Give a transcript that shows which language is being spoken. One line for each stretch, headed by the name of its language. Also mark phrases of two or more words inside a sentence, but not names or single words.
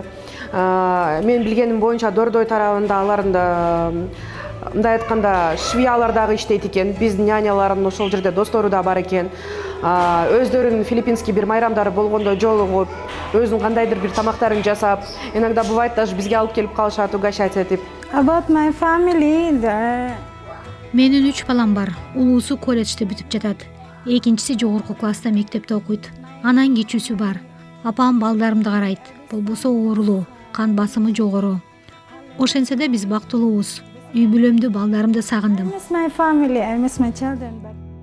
Kyrgyz: Мен билгеним боюнча Дордой тарабында аларында мындай айтканда швеялар дагы иштейт экен. Биздин нянялардын ошол жерде достору да бар экен. Өздөрүнүн филиппинский бир майрамдары болгондо жолугуп, өзүнүн кандайдыр бир тамактарын жасап,
Russian: иногда бывает даже
Kyrgyz: бизге алып келип калышат, угощать этип.
English: About my family,
Kyrgyz: Менин 3 балам бар. Улуусу колледжде бүтүп жатат. Экинчиси жогорку класста мектепте окуйт. Анан кичүүсү бар. Апам балдарымды карайт. Болбосо оорулуу, кан басымы жогору. Ошентсе да биз бактылуубуз. Үй бүлөмдү, балдарымды сагындым.
English: I miss my family, I miss my children. But